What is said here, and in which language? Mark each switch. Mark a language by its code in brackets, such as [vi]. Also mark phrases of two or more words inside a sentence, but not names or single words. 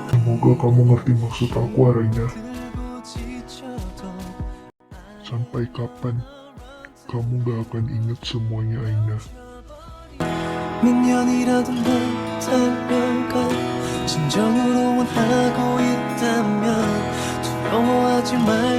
[id] Semoga kamu ngerti maksud aku, Araina. Sampai kapan kamu gak akan ingat semuanya, Aina? [ko] 몇 년이라도 널 닮아가 진정으로 원하고 있다면 두려워하지 마